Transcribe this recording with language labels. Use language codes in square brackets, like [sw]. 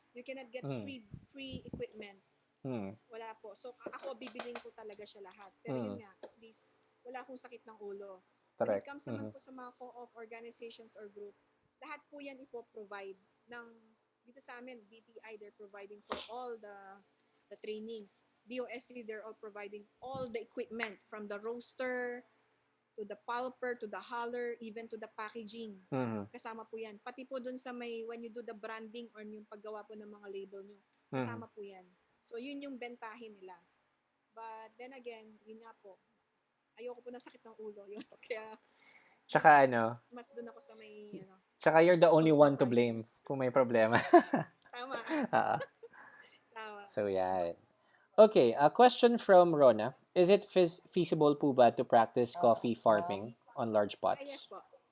[en] You cannot get free equipment. [tl] Wala po. So ako bibiling ko talaga siya lahat. Pero yun nga, at least wala akong sakit ng ulo. [en] When it Correct. [tl] comes naman po sa mga co-op organizations or group, lahat po yan ipo-provide ng dito sa amin, DTI, [en] they're providing for all the trainings. DOSC, they're all providing all the equipment from the roaster to the pulper, to the huller, even to the packaging. [tl] Kasama po yan. Pati po dun sa when you do the branding or yung paggawa po ng mga label nyo, kasama po yan. So, yun yung bentahin nila. But then again, yun nga po, ayoko po na sakit ng ulo. Yun. Kaya, Tsaka mas dun ako sa may, [en] tsaka you're the only one to blame [tl] kung may problema. Tama. Tama. So, yan. [en] Okay, a question from Rona. Is it feasible po ba to practice coffee farming on large pots? Yes po.